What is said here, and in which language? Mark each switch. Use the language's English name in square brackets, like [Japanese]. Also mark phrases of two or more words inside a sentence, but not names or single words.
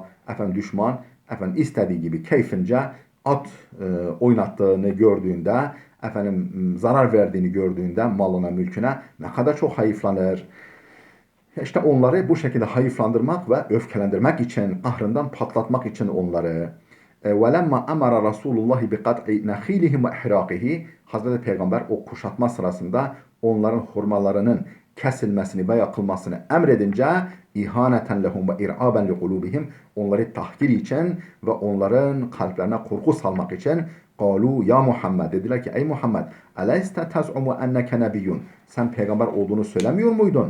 [Turkish] Efendim düşman istediği gibi keyfince at oynattığını gördüğünde, zarar verdiğini gördüğünde malına, mülküne ne kadar çok hayıflanır. İşte onları bu şekilde hayıflandırmak ve öfkelendirmek için, kahrından patlatmak için onları. [Arabic] وَلَمَّا أَمَرَ رَسُولُ اللّٰهِ بِقَطْعِ نَخِيلِهِمْ وَإِحْرَاقِهِ, [Turkish] Hazreti Peygamber o kuşatma sırasında onların hurmalarının kesilmesini ve yakılmasını emredince [Arabic] إهانة لهم وإرعابا لقلوبهم, [Turkish] onları tahkir için ve onların kalplerine korku salmak için [Arabic] قالوا يا محمد, [Turkish] dediler ki ey Muhammed, [Arabic] ألست تزعم أنك نبي, [Turkish] sen peygamber olduğunu söylemiyor muydun?